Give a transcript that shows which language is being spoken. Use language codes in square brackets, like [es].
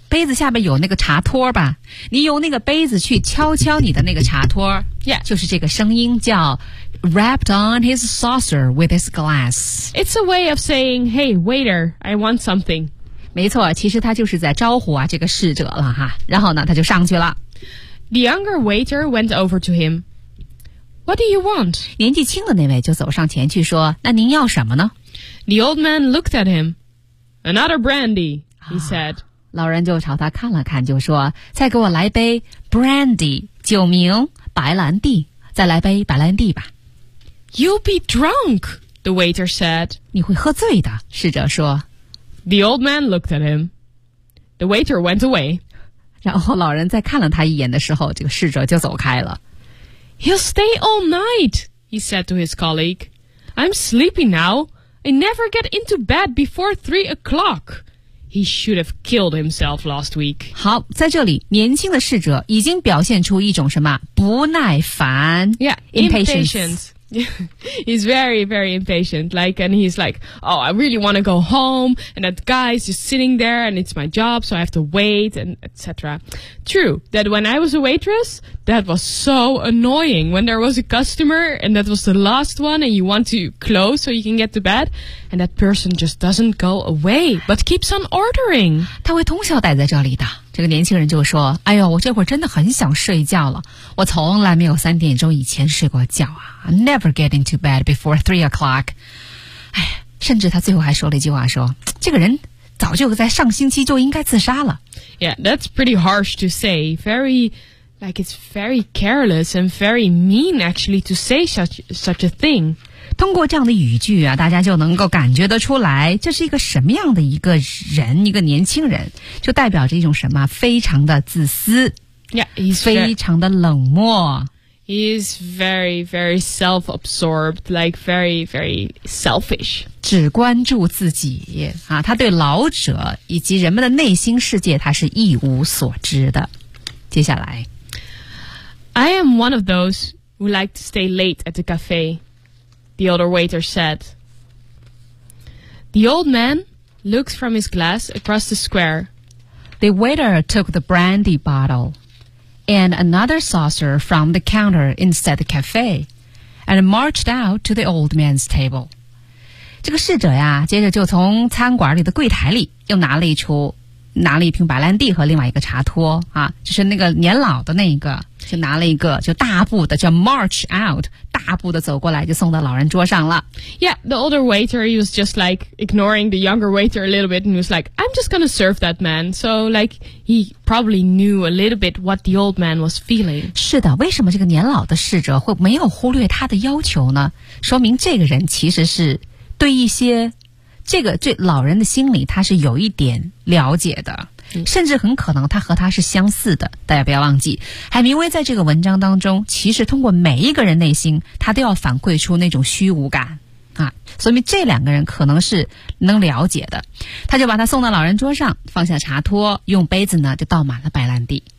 [zh] 杯子下面有那个茶托吧？你用那个杯子去敲敲你的那个茶托。 [en] Yeah. [zh] 就是这个声音叫 [en] rapped on his saucer with his glass. It's a way of saying, hey, waiter, I want something. [zh] 没错，其实他就是在招呼啊这个侍者了哈。然后呢，他就上去了。 [en] The younger waiter went over to him. What do you want? [zh] 年纪轻的那位就走上前去说：“那您要什么呢？” [en] The old man looked at him. Another brandy, he said.、 [zh] 啊、老人就朝他看了看，就说：“再给我来杯 brandy， 酒名白兰地，再来杯白兰地吧。” [en] You'll be drunk, The waiter said, [zh] 你会喝醉的，侍者说。 [en] The old man looked at him. The waiter went away. [zh] 然后老人在看了他一眼的时候，这个侍者就走开了。 [en] He'll stay all night, he said to his colleague. I'm sleepy now. I never get into bed before 3 o'clock. He should have killed himself last week. [zh] 好，在这里，年轻的侍者已经表现出一种什么不耐烦 [en] ？Yeah, impatient. He's very, very impatient. Like, and he's like, oh, I really want to go home, and that guy is just sitting there, and it's my job, so I have to wait, and etc. True that when I was a waitress, that was so annoying when there was a customer, and that was the last one, and you want to close so you can get to bed, and that person just doesn't go away but keeps on ordering. [zh] 他会通宵待在这里的。这个年轻人就说：“哎呦，我这会儿真的很想睡觉了。我从来没有三点钟以前睡过觉啊。 [en] Never get into bed before 3 o'clock。” [zh] 哎，甚至他最后还说了一句话说：“这个人早就在上星期就应该自杀了。” [en] Yeah, that's pretty harsh to say. Very, like it's very careless and very mean actually to say such a thing. [zh] 通过这样的语句啊，大家就能够感觉得出来，这是一个什么样的一个人，一个年轻人，就代表着一种什么，非常的自私。 [en] Yeah, he's [zh] 非常的冷漠。 [en] He is very, very self-absorbed, like very, very selfish. [zh] 只关注自己啊，他对老者以及人们的内心世界，他是一无所知的。接下来 [en] ，I am one of those who like to stay late at the cafe. The older waiter said. The old man looked from his glass across the square. The waiter took the brandy bottle. And another saucer from the counter inside the cafe, and marched out to the old man's table. [zh] 这个侍者呀，接着就从餐馆里的柜台里又拿了一瓶白兰地和另外一个茶托啊，就是那个年老的那一个，就拿了一个，就大步的就 [en] march out， [zh] 大步的走过来，就送到老人桌上了。 [en] Yeah, the older waiter he was just like ignoring the younger waiter a little bit, and he was like, "I'm just gonna serve that man." So like he probably knew a little bit what the old man was feeling. [zh] 是的，为什么这个年老的侍者会没有忽略他的要求呢？说明这个人其实是对一些。这个对老人的心理他是有一点了解的、嗯、甚至很可能他和他是相似的大家不要忘记海明威在这个文章当中其实通过每一个人内心他都要反馈出那种虚无感啊，所以这两个人可能是能了解的他就把他送到老人桌上放下茶托用杯子呢就倒满了白兰地